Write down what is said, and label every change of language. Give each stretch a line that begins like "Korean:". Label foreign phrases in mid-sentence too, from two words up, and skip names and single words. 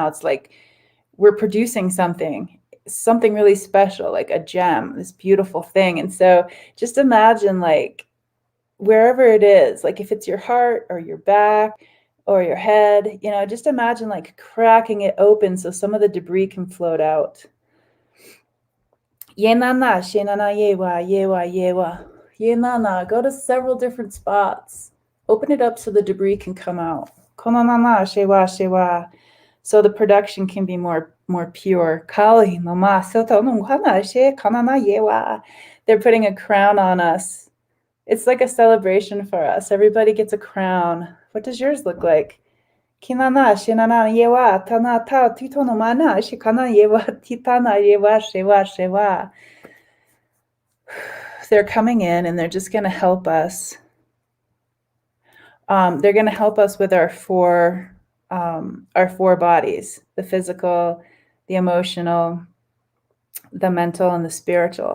English: It's like we're producing something really special, like a gem, this beautiful thing. And so just imagine like wherever it is, like if it's your heart or your back or your head, you know, just imagine like cracking it open so some of the debris can float out. Yenana, shenana, yewa, yewa, yewa. Yenana, go to several different spots. Open it up so the debris can come out. Konanana, shewa, shewa. So the production can be more pure. Kali, mama, soto nungana, she kanana, yewa. They're putting a crown on us. It's like a celebration for us. Everybody gets a crown. What does yours look like? Kinana, shinana, yewa, tana, ta, titono mana, shikana, yewa, titana, yewa, shewa, shewa. They're coming in and they're just going to help us. They're going to help us with our four bodies, the physical, the emotional, the mental, and the spiritual.